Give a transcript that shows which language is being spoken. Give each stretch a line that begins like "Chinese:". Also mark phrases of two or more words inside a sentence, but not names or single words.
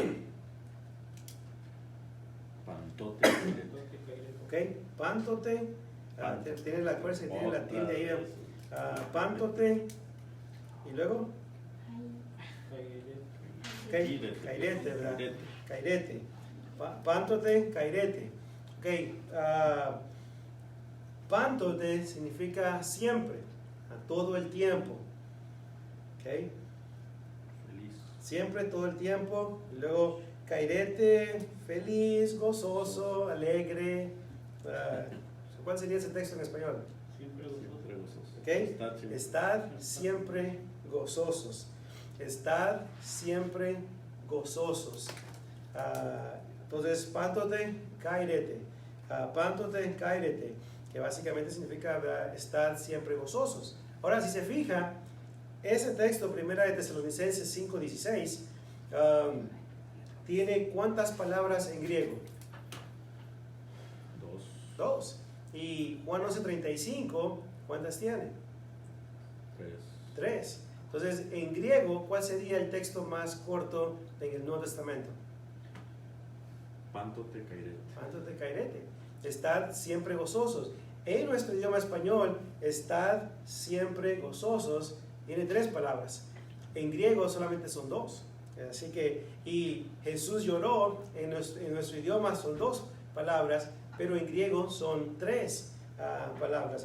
Spanish: Pantote. Ok, pántote. Tiene la fuerza y tiene la tilde ahí. Pántote. Y luego. Cairete, ¿verdad? Cairete.
Greek: πάντοτε χαίρετε.
Spanish: Ok, pántote significa siempre, a todo el tiempo. Ok, Feliz. siempre, todo el tiempo. Y luego, cairete, feliz, gozoso, alegre. ¿Cuál sería ese texto en español? Siempre Siempre gozoso. Ok, Estad siempre. estad siempre gozosos. Estad siempre gozosos. Entonces,
Greek: πάντοτε χαίρετε. πάντοτε χαίρετε,
Spanish: que básicamente significa, ¿verdad?, estar siempre gozosos. Ahora, si se fija, ese texto, Primera de Tesalonicenses 5:16, tiene ¿cuántas palabras en griego? 2, Dos. Y Juan 11:35, ¿cuántas tiene? 3. Tres. Entonces, en griego, ¿cuál sería el texto más corto en el Nuevo Testamento?
Greek: πάντοτε χαίρετε. πάντοτε χαίρετε.
Spanish: Estad siempre gozosos. En nuestro idioma español, estad siempre gozosos tiene 3 palabras. En griego solamente son 2. Así que, y Jesús lloró, en nuestro idioma son 2 palabras, pero en griego son 3 palabras.